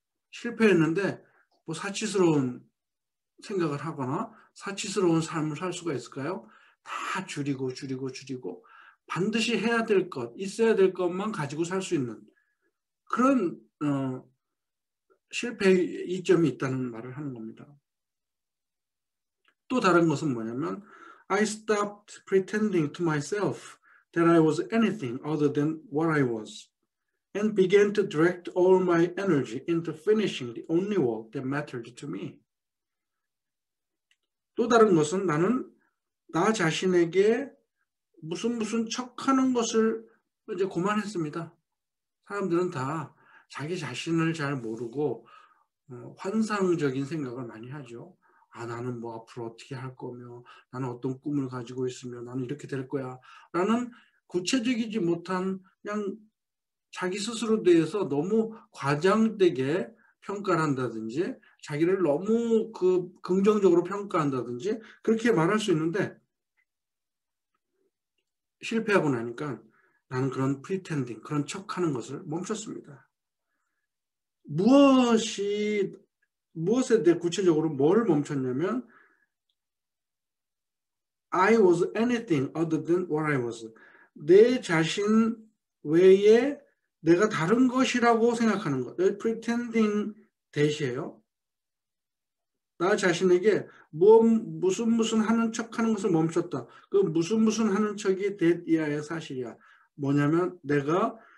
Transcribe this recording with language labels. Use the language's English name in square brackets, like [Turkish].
[Korean] 실패했는데 뭐 사치스러운 생각을 하거나 사치스러운 삶을 살 수가 있을까요? 다 줄이고 반드시 해야 될 것, 있어야 될 것만 가지고 살 수 있는 그런 실패의 이점이 있다는 말을 하는 겁니다. 또 다른 것은 뭐냐면 [English] I stopped pretending to myself that I was anything other than what I was and began to direct all my energy into finishing the only work that mattered to me. [Korean] 또 다른 것은 나는 나 자신에게 무슨 척하는 것을 이제 그만했습니다. 사람들은 다 자기 자신을 잘 모르고 환상적인 생각을 많이 하죠. 나는 뭐 앞으로 어떻게 할 거며 나는 어떤 꿈을 가지고 있으며 나는 이렇게 될 거야 라는 구체적이지 못한 그냥 자기 스스로에 대해서 너무 과장되게 평가를 한다든지 자기를 너무 긍정적으로 평가한다든지 그렇게 말할 수 있는데 실패하고 나니까 나는 그런 프리텐딩, 그런 척하는 것을 멈췄습니다. 무엇에 대해 구체적으로 뭘 멈췄냐면 [English] I was anything other than what I was. [Korean] 내 자신 외에 내가 다른 것이라고 생각하는 것. pretending 대시예요. 나 자신에게 무슨 하는 척하는 것을 멈췄다. 그 무슨 하는 척이 that이야의 사실이야. 뭐냐면 내가